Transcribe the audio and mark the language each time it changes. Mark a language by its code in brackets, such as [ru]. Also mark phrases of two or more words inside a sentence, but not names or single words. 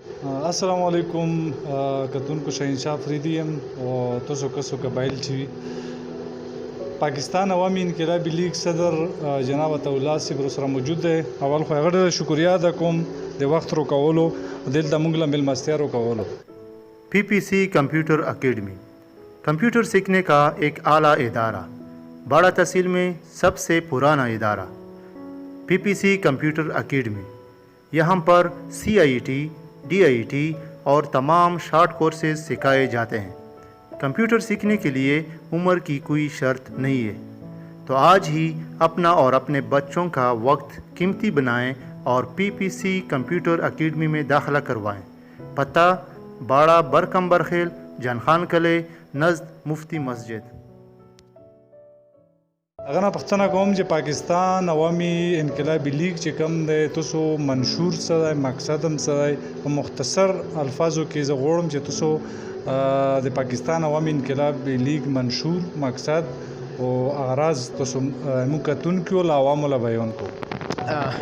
[ps] السلام علیکم کتونکو شهنشاه فریدی یم او تاسو کسو قبایل چې پاکستان عوامي انقلابي لیگ صدر جناب عطاءالله صاحب سره موجود دی. اول خو هغه ډېره شکریا ادا کوم د وخت روکولو دلته موږ له میلمستیا روکولو. [ur] PPC کمپیوٹر اکیڈمی کمپیوٹر سیکھنے کا ایک اعلیٰ ادارہ، باڑہ تحصیل میں سب سے پرانا ادارہ PPC کمپیوٹر اکیڈمی. یہاں پر CIET, DIET اور تمام [en] short courses [ur] سکھائے جاتے ہیں. کمپیوٹر سیکھنے کے لیے عمر کی کوئی شرط نہیں ہے. تو آج ہی اپنا اور اپنے بچوں کا وقت قیمتی بنائیں اور PPC کمپیوٹر اکیڈمی میں داخلہ کروائیں. پتہ باڑہ برکم برخیل، جانخان کلے، نزد مفتی مسجد. [ps] اگر نه پښتنه کوم چې پاکستان عوامي انقلابي لیگ چې کوم دی تاسو منشور څه دی، مقصد هم څه دی، په مختصر الفاظو کې زه غواړم چې تاسو د پاکستان عوامي انقلابي لیگ منشور، مقصد او اغراض تاسو موږ کتونکو له عوامو له بیان کوو.